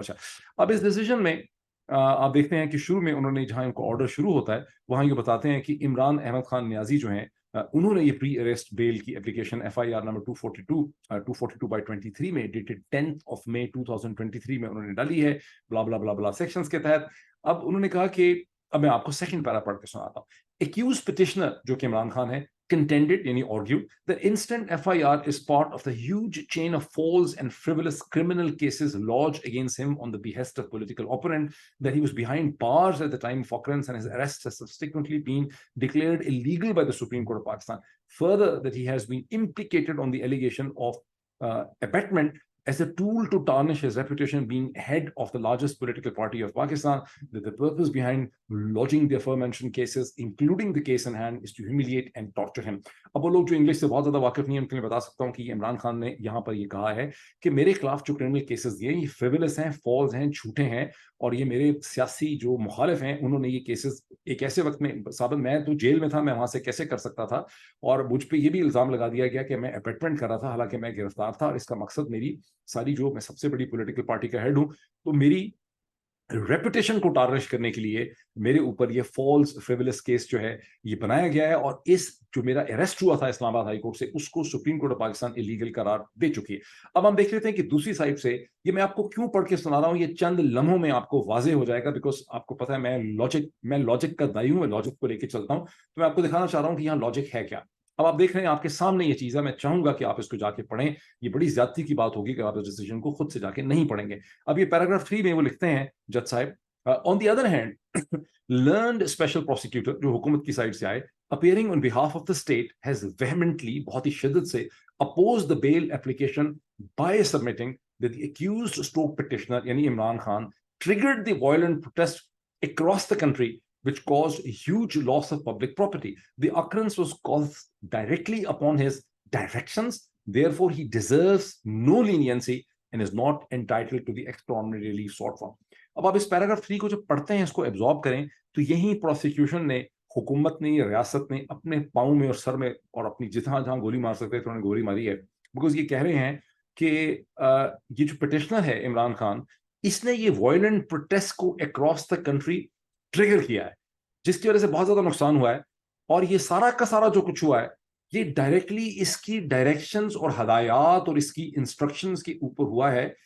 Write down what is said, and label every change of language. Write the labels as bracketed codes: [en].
[ur] اچھا, اب اس ڈیسیجن میں آپ دیکھتے ہیں کہ شروع میں انہوں نے جہاں ان کو آرڈر شروع ہوتا ہے وہاں یہ بتاتے ہیں کہ عمران احمد خان نیازی جو ہیں انہوں نے یہ پری اریسٹ بیل کی اپلیکیشن FIR نمبر 242/23 میں ڈیٹڈ 10 مئی 2023 میں انہوں نے ڈالی ہے بلا بلا بلا بلا سیکشنز کے تحت. اب انہوں نے کہا کہ اب میں آپ کو سیکنڈ پیرا پڑھ کے سناتا ہوں. [en] accused petitioner [ur] جو کہ عمران خان ہے [en] contended یعنی argued that instant FIR is part of the huge chain of false and frivolous criminal cases lodged against him on the behest of political opponent, that he was behind bars at the time of occurrence and his arrest has subsequently been declared illegal by the Supreme Court of Pakistan. Further, that he has been implicated on the allegation of abetment as a tool to tarnish his reputation being head of the largest political party of Pakistan, that the purpose behind lodging the aforementioned cases, including the case in hand, is to humiliate and torture him. [ur] اب وہ لوگ جو English سے بہت زیادہ واقف نہیں ہیں ان کے لیے بتا سکتا ہوں کہ عمران خان نے یہاں پر یہ کہا ہے کہ میرے خلاف جو کرمنل کیسز دیے یہ فریولس ہیں, فالز ہیں, جھوٹے ہیں, اور یہ میرے سیاسی جو مخالف ہیں انہوں نے یہ کیسز ایک ایسے وقت میں ثابت, میں تو جیل میں تھا, میں وہاں سے کیسے کر سکتا تھا, اور مجھ پہ یہ بھی الزام لگا دیا گیا کہ میں اپیٹمنٹ کر رہا تھا حالانکہ میں گرفتار تھا, اور اس کا مقصد میری ساری جو میں سب سے بڑی پولیٹیکل پارٹی کا ہیڈ ہوں تو میری ریپوٹیشن کو ٹارنش کرنے کے لیے میرے اوپر یہ فالس فریولس کیس جو ہے یہ بنایا گیا ہے, اور اس جو میرا اریسٹ ہوا تھا اسلام آباد ہائی کورٹ سے اس کو supreme court of Pakistan illegal قرار دے چکی ہے. اب ہم دیکھ لیتے ہیں کہ دوسری سائڈ سے یہ میں آپ کو کیوں پڑھ کے سنا رہا ہوں, یہ چند لمحوں میں آپ کو واضح ہو جائے گا, بیکاز آپ کو پتہ ہے میں لاجک کا دائی ہوں, میں لاجک کو لے کے چلتا ہوں, تو میں آپ کو دکھانا چاہ رہا ہوں کہ یہاں لاجک ہے کیا. اب آپ دیکھ رہے ہیں آپ کے سامنے یہ چیز ہے, میں چاہوں گا کہ آپ اس کو جا کے پڑھیں, یہ بڑی زیادتی کی بات ہوگی کہ آپ اس ڈیسیجن کو خود سے جا کے نہیں پڑھیں گے. اب یہ پیراگراف 3 میں وہ لکھتے ہیں جج صاحب, [en] on the other hand learned special prosecutor [ur] جو حکومت کی سائڈ سے آئے [en] appearing on behalf of the state has vehemently [ur] بہت ہی شدت سے [en] opposed the bail application by submitting that the accused stroke petitioner [ur] یعنی Imran Khan [en] triggered the violent protest across the country which caused a huge loss of public property. The occurrence was caused directly upon his directions, therefore he deserves no leniency and is not entitled to the extraordinary relief sought for. [ur] اب آپ اس paragraph 3 کو جب پڑھتے ہیں, اس کو absorb کریں, تو یہی پروسیکیوشن نے, حکومت نے, ریاست نے اپنے پاؤں میں اور سر میں اور اپنی جہاں گولی مار سکتے تھے انہوں نے گولی ماری ہے, بیکاز یہ کہہ رہے ہیں کہ یہ جو پٹیشنر ہے عمران خان, اس نے یہ وائلنٹ پروٹیسٹ کو اکراس دا کنٹری ٹریگر کیا ہے جس کی وجہ سے بہت زیادہ نقصان ہوا ہے, اور یہ سارا کا سارا جو کچھ ہوا ہے یہ ڈائریکٹلی اس کی ڈائریکشنز اور ہدایات اور اس کی انسٹرکشنز کے اوپر ہوا ہے.